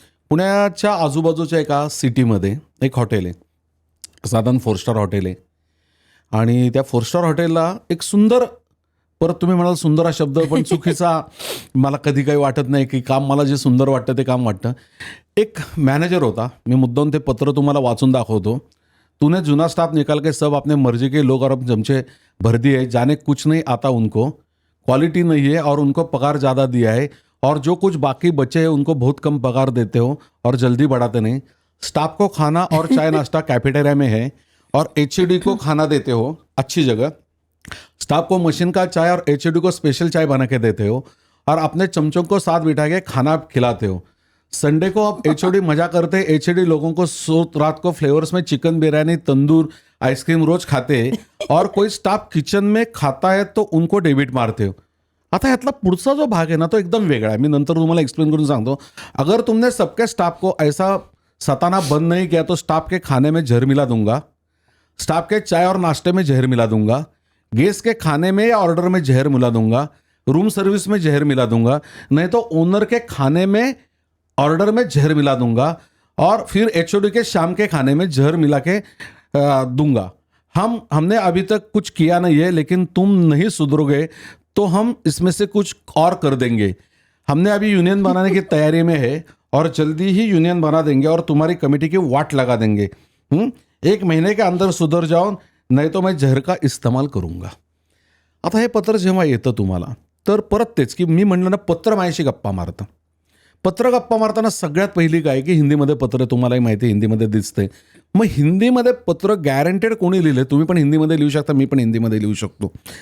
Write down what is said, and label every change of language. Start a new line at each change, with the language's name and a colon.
Marathi: पुण्याच्या आजूबाजूच्या एका सिटीमध्ये एक हॉटेल आहे, साधारण 4 स्टार हॉटेल आहे. आणि त्या 4 स्टार हॉटेलला एक सुंदर, परत तुम्ही म्हणाल सुंदर हा शब्द पण चुकीचा मला कधी काही वाटत नाही, की काम मला जे सुंदर वाटतं ते काम वाटतं. एक मॅनेजर होता, मी मुद्दाम ते पत्र तुम्हाला वाचून दाखवतो.
Hindi: तूने जुना स्टाफ निकाल के सब अपने मर्जी के लोग और अब चमचे भर दिए, जाने कुछ नहीं आता उनको, क्वालिटी नहीं है और उनको पगार ज़्यादा दिया है, और जो कुछ बाकी बचे हैं उनको बहुत कम पगार देते हो और जल्दी बढ़ाते नहीं. स्टाफ को खाना और चाय नाश्ता कैफेटेरिया में है और HED को खाना देते हो अच्छी जगह. स्टाफ को मशीन का चाय और HED को स्पेशल चाय बना के देते हो और अपने चमचों को साथ बिठा के खाना खिलाते हो. संडे को अब HOD मजा करते, HED लोगों को रात को फ्लेवर्स में चिकन बिरयानी, तंदूर, आइसक्रीम रोज खाते, और कोई स्टाफ किचन में खाता है तो उनको डेबिट मारते हो.
Marathi: आता ह्यातला पुढचा जो भाग आहे ना तो एकदम वेगळा आहे. मी नंतर तुम्हाला एक्सप्लेन करून सांगतो.
Hindi: अगर तुमने सबके स्टाफ को ऐसा सताना बंद नहीं किया तो स्टाफ के खाने में जहर मिला दूंगा, स्टाफ के चाय और नाश्ते में जहर मिला दूंगा, गेस्ट के खाने में या ऑर्डर में जहर मिला दूंगा, रूम सर्विस में जहर मिला दूंगा, नहीं तो ओनर के खाने में ऑर्डर में जहर मिला दूंगा, और फिर HOD के शाम के खाने में जहर मिला के दूंगा. हमने अभी तक कुछ किया नहीं है, लेकिन तुम नहीं सुधरोगे तो हम इसमें से कुछ और कर देंगे. हमने अभी यूनियन बनाने की तैयारी में है और जल्दी ही यूनियन बना देंगे और तुम्हारी कमेटी की वाट लगा देंगे. 1 महीने के अंदर सुधर जाओ, नाही तो मैं जहर का इस्तेमाल करूंगा.
Marathi: आता हे पत्र जेव्हा येतं तुम्हाला, तर परत तेच की मी म्हणलं ना, पत्र माझ्याशी गप्पा मारतं. पत्र गप्पा मारताना सगळ्यात पहिली काय की हिंदीमध्ये पत्र, तुम्हालाही माहिती आहे हिंदीमध्ये दिसते. मग हिंदीमध्ये पत्र गॅरंटेड कोणी लिहिले, तुम्ही पण हिंदीमध्ये लिहू शकता, मी पण हिंदीमध्ये लिहू शकतो.